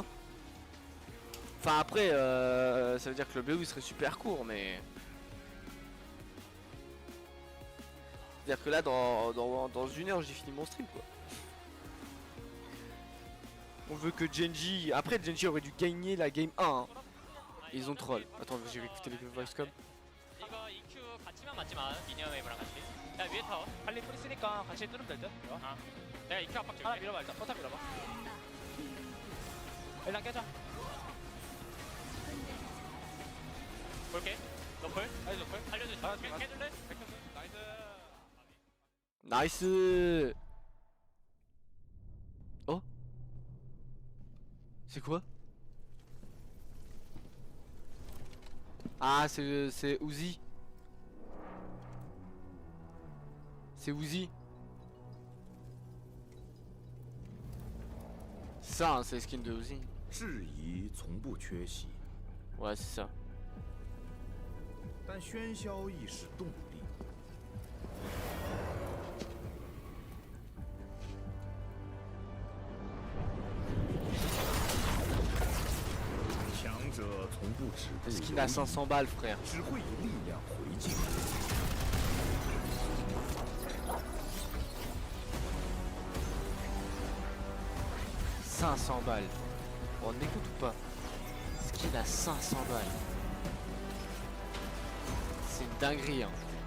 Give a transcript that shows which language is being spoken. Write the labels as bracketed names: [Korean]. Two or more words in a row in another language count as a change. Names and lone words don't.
[French] Enfin après ça veut dire que le BO il serait super court mais... C'est-à-dire que là dans une heure j'ai fini mon stream quoi. On veut que GENG... Après GENG aurait dû gagner la game 1 hein. Ils ont troll. Attends j'ai écouté les [English] voice com. [Korean] 야 위에 타워 할리 풀 있으니까 같이 뚫으면 될 듯? 내가 EQ 압박 줄게 하나 밀어봐 일단 포탑 밀어봐 일단 깨자 볼게 노플? 아니 노플? 알려줘 깨줄래? 나이스 나이스. Oh? [French] C'est quoi? Ah c'est Uzi. C'est Uzi. ça, hein, c'est les skins de Uzi. [Chinese] 质疑从不缺席， [French] Ouais, c'est ça. [Chinese] 但喧嚣亦是动力。强者从不止步 [French] Skin à 500 balles, frère. [Chinese] 只会以力量回敬。 [French] 500 balles. On écoute ou pas? Skin à 500 balles. C'est une dinguerie, hein.